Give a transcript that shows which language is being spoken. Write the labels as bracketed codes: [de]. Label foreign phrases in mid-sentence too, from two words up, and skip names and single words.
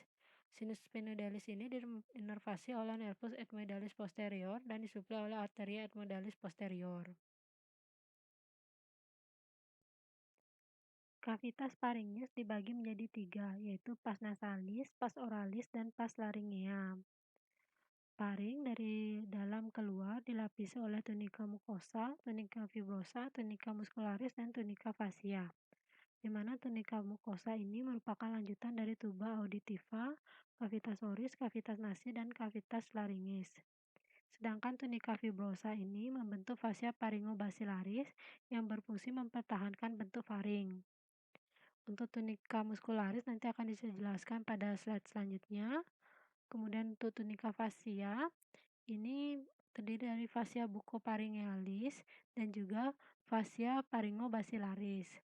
[la] Sinus sphenoidalis [id] ini diinervasi oleh [la] nervus ethmoidalis posterior [id] dan disuplai oleh [la] arteria ethmoidalis posterior. Kavitas pharyngeus [id] dibagi menjadi 3, yaitu [la] pars nasalis, pars oralis, [id] dan [la] pars laryngea. [id] Paring dari dalam keluar dilapisi oleh tunika mukosa, tunika fibrosa, [la] tunika muscularis, [id] dan tunika fascia. Di mana tunika mukosa ini merupakan lanjutan dari [la] tuba auditiva, cavitas oris, cavitas nasi, [id] dan [la] cavitas laringis. [id] Sedangkan tunika fibrosa ini membentuk [la] fascia pharyngobacillaris [id] yang berfungsi mempertahankan bentuk faring. Untuk [la] tunika muscularis [id] nanti akan dijelaskan pada slide selanjutnya. Kemudian untuk tunika fascia ini terdiri dari [la] fascia bucopharyngealis [id] dan juga [la] fascia pharyngobacillaris.